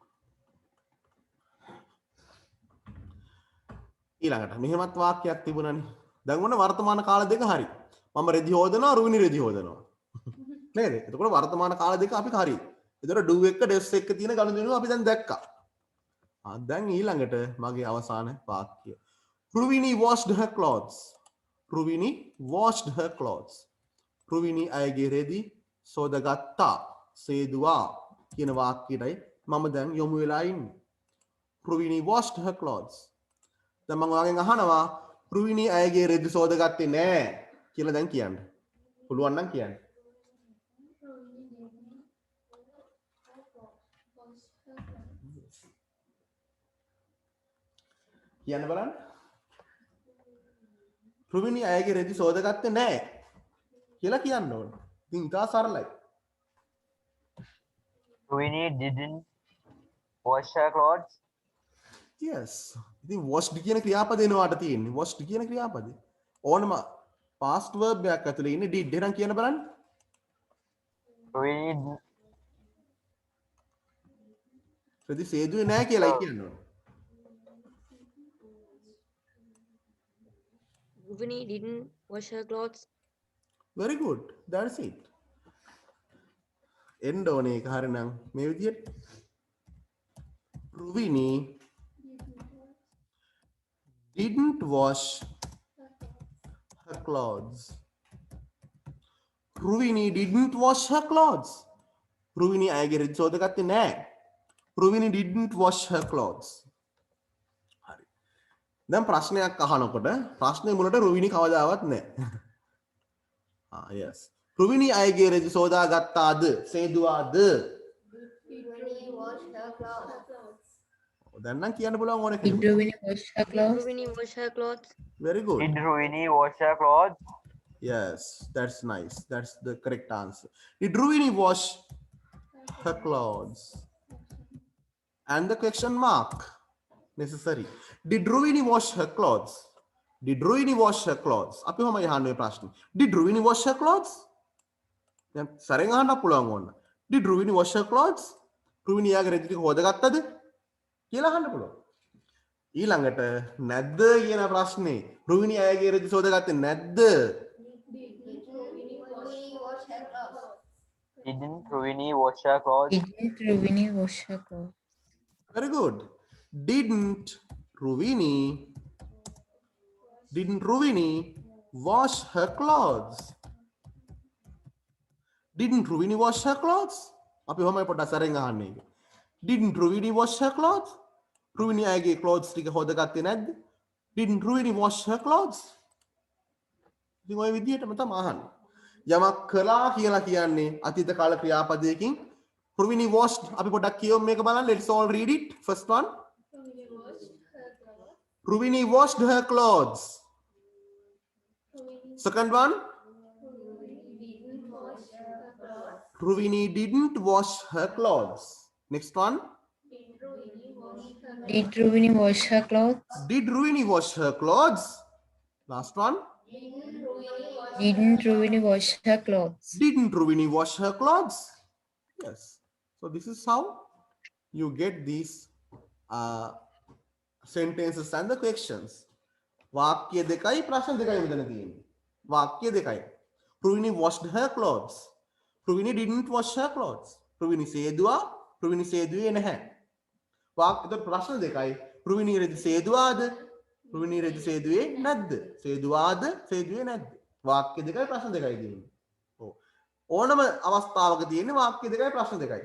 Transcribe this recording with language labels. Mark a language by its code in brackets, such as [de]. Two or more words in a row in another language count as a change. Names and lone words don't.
[si] ඊළඟට මෙහෙමත් වාක්‍යයක් තිබුණානේ. දැන් ඔන්න වර්තමාන කාල දෙක හරි. මම රෙදි හොදනවා රුවිනි රෙදි හොදනවා. නේද? එතකොට වර්තමාන කාල දෙක අපි හරි. එතකොට do එක does එක තියෙන ගනුදෙනුව අපි දැන් දැක්කා. දැන් ඊළඟට මගේ අවසාන වාක්‍යය. [en] රුවිනි washed her clothes. රුවිනි washed her clothes. [si] රුවිනි අයගේ රෙදි සෝදගත්තා. සේදුවා කියන වාක්‍යයටයි මම දැන් යොමු වෙලා ඉන්නේ. රුවිනි washed her clothes. දැන් මම ඔයාගෙන් අහනවා රුවිනි අයගේ රෙදි සෝදගත්තේ නෑ කියලා දැන් කියන්න. පුළුවන් නම් කියන්න. කියන්න බලන්න. රුවිනි අයගේ රෙදි සෝදගත්තේ නෑ කියලා කියන්න ඕන. ඉතින් ඉතා සරලයි. [en] Rovini didn't wash her clothes. [si] Yes. ඉතින් washed කියන ක්‍රියාපදේ නවාට තියෙන්නේ. washed කියන ක්‍රියාපදේ. ඕනම [en] past verb [si] එකක් ඇතුලේ ඉන්නේ did. එහෙනම් කියන්න බලන්න. Rovini රෙදි සේදුවේ නෑ කියලායි කියන්න ඕන. [en] Rovini didn't wash her clothes. Very good. That's it. [si] එන්න ඕනේ ඒක හරිනම් මේ විදිහට. [en] රුවිනි didn't wash her clothes. රුවිනි didn't wash her clothes. [si] රුවිනි අයගේ රෙදි සෝදගත්තේ නෑ. රුවිනි [en] didn't wash her clothes. [si] හරි. දැන් ප්‍රශ්නයක් අහනකොට ප්‍රශ්නේ මුලට රුවිනි කවදාවත් නෑ. yes. රුවිනි අයගේ රෙදි සෝදා ගත්තාද? සේදුවාද? දැන් නම් කියන්න පුළුවන් ඕන [en] Did [si] කෙනෙක්. [en] Rovini wash her clothes? Rovini wash her clothes. Very good. did Rovini wash her clothes? Yes, that's nice. That's the correct answer. Did Rovini wash her clothes? And the question mark necessary. Did Rovini wash her clothes? Did Rovini wash her clothes? [si] අපි කොහොම යහන්නේ ප්‍රශ්නේ. [en] Did Rovini wash her clothes? [si] දැන් සරෙන් අහන්න පුළුවන් ඕන. [en] Did Rovini wash her clothes? [si] රුවිනි යාගේ රෙදි ටික හොදගත්තද? කියලා අහන්න පුළුවන්. ඊළඟට නැද්ද කියන ප්‍රශ්නේ. රුවිනි අයගේ රෙදි සෝදගත්තේ නැද්ද? [en] Didn't Rovini wash her clothes? Didn't Rovini wash her clothes? Very good. Didn't Rovini wash her clothes? Didn't Rovini wash her clothes? [si] අපි කොහොමද පොඩ්ඩක් සරෙන් අහන්නේ ඒක. [en] Didn't Rovini wash her clothes? [si] රුවිනි අයගේ clothes ටික හොදගත්තේ නැද්ද? [en] Didn't Rovini wash her clothes? [si] ඉතින් ඔය විදිහටම තමයි අහන්නේ. යමක් කළා කියලා කියන්නේ අතීත කාල ක්‍රියාපදයකින් රුවිනි washed අපි පොඩ්ඩක් කියමු මේක බලන්න. [en] Let's all read it. First one. Rovini washed her clothes. Second one. Rovini didn't wash her clothes. Next one. Did Rovini wash her clothes? Did Rovini wash her clothes? Last one. Didn't Rovini wash her clothes? Didn't Rovini wash her clothes? Yes. So this is how you get these sentences and the questions. [si] වාක්‍ය දෙකයි ප්‍රශ්න දෙකයි මෙතන තියෙන්නේ. වාක්‍ය දෙකයි. Rovini washed her clothes. Rovini didn't wash her clothes. Rovini සේදුවා. Rovini සේදුවේ නැහැ. වාක්‍යද ප්‍රශ්න දෙකයි. Rovini රෙදි සේදුවාද? Rovini රෙදි සේදුවේ නැද්ද? සේදුවාද? සේදුවේ නැද්ද? වාක්‍ය දෙකයි ප්‍රශ්න දෙකයි තියෙන්නේ. ඔව්. ඕනම අවස්ථාවක තියෙන්නේ වාක්‍ය දෙකයි ප්‍රශ්න දෙකයි.